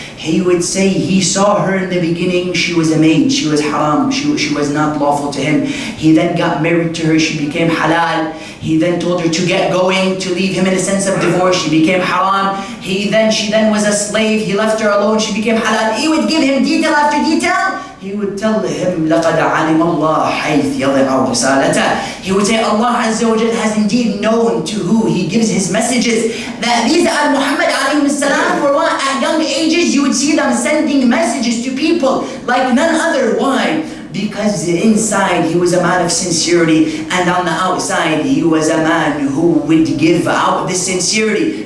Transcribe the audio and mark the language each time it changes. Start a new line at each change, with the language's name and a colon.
English: He would say he saw her in the beginning, she was a maid, she was haram, she was not lawful to him. He then got married to her, she became halal. He then told her to get going, to leave him in a sense of divorce, she became haram. She then was a slave, he left her alone, she became halal. He would give him detail after detail. He would tell him,
Arabic: لَقَدْ عَلِمَ اللَّهُ حَيْثْ يَضِعُ رِسَالَتَهُ.
English: He would say, Allah Azza wa Jal has indeed known to who He gives His messages. That these Al-Muhammad alayhi salam were at young ages, you would see them sending messages to people like none other. Why? Because inside he was a man of sincerity, and on the outside he was a man who would give out this sincerity.